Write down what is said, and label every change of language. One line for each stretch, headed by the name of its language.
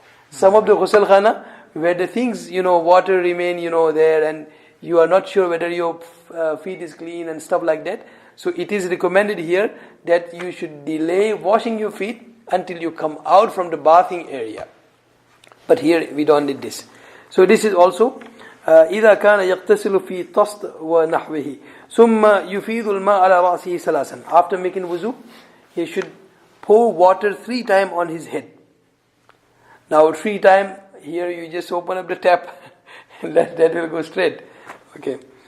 English: Some of the ghusl khana, where the things, water remain, there, and you are not sure whether your feet is clean and stuff like that. So it is recommended here that you should delay washing your feet until you come out from the bathing area. But here we don't need this. So this is also
Arabic: إذا كان يغتسل في طست ونحوه ثم يفيض الماء على رأسه ثلاثا.
English: After making wuzu, he should pour water 3 times on his head. Now 3 times, here you just open up the tap and that will go straight. Okay.